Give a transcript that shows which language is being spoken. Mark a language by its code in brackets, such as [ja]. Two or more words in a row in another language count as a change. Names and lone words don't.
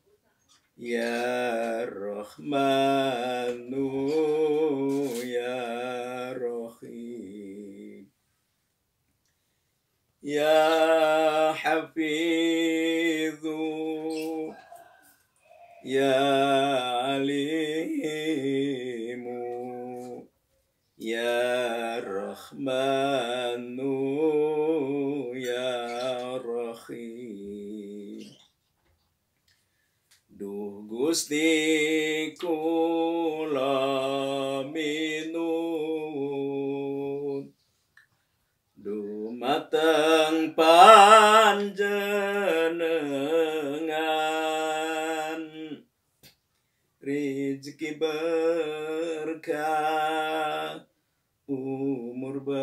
[ar] يا رحمن، يا رحيم، يا حفيظ، يا عليم، يا رحمن، يا رحيم. [jv] Duh Gusti kula minut dumateng panjenengan, rezeki berkah, umur